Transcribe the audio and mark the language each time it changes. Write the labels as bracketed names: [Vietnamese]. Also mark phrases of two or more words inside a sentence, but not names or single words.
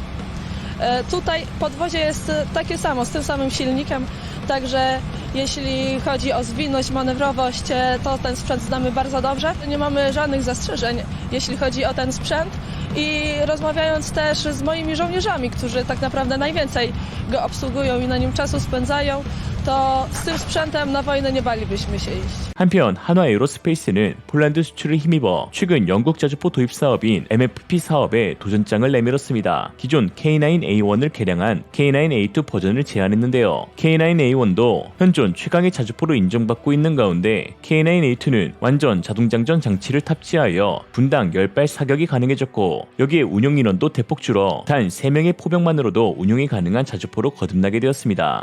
[Polish] Tutaj podwozie jest takie samo, z tym samym silnikiem, także jeśli chodzi o zwinność, manewrowość, to ten sprzęt znamy bardzo dobrze. Nie mamy żadnych zastrzeżeń, jeśli chodzi o ten sprzęt. I rozmawiając też z moimi żołnierzami, którzy tak naprawdę najwięcej go obsługują i na nim czasu spędzają, 또 z tym sprzętem na wojnę nie balibyśmy się iść. [Korean] 한편 한화 에어로스페이스는 폴란드 수출을 힘입어 최근 영국 자주포 도입 사업인 MFP 사업에 도전장을 내밀었습니다. 기존 K9A1을 개량한 K9A2 버전을 제안했는데요. K9A1도 현존 최강의 자주포로 인정받고 있는 가운데 K9A2는 완전 자동장전 장치를 탑재하여 분당 10발 사격이 가능해졌고 여기에 운용 인원도 대폭 줄어 단 3명의 포병만으로도 운용이 가능한 자주포로 거듭나게 되었습니다.